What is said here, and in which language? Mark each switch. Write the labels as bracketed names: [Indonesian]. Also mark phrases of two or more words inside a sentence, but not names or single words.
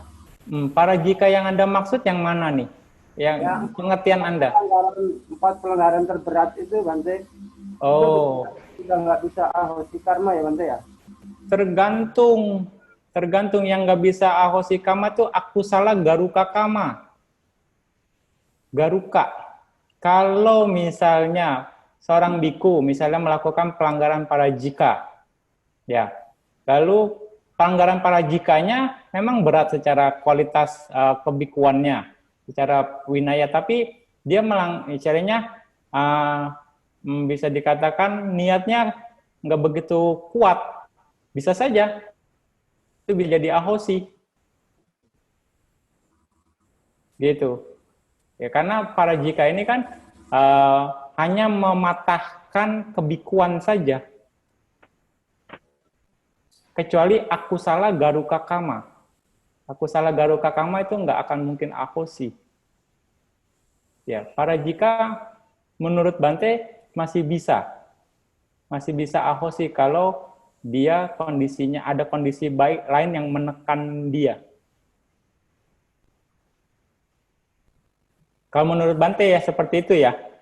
[Indonesian] Para jika yang Anda maksud yang mana nih? Yang pengertian Anda? 4 pelanggaran terberat itu, Bante. Oh. Udah nggak bisa [Pali] ahosi karma [Indonesian] ya, Bante ya? Tergantung yang nggak bisa [Pali] ahosi karma [Indonesian] itu [Pali] akusala garuka kama. [Indonesian] Garuka. Kalau misalnya seorang biku misalnya melakukan pelanggaran parajika, ya, lalu pelanggaran parajikanya memang berat secara kualitas kebikuannya, secara winaya, tapi dia caranya bisa dikatakan niatnya nggak begitu kuat, bisa saja itu bisa jadi ahosi, gitu. Ya, karena parajika ini kan hanya mematahkan kebikuan saja. Kecuali [Pali] akusala garuka kama. Akusala garuka kama [Indonesian] itu nggak akan mungkin ahosi. Ya, parajika menurut Bante masih bisa ahosi kalau dia kondisinya ada kondisi baik lain yang menekan dia. Kalau menurut Bante ya seperti itu ya.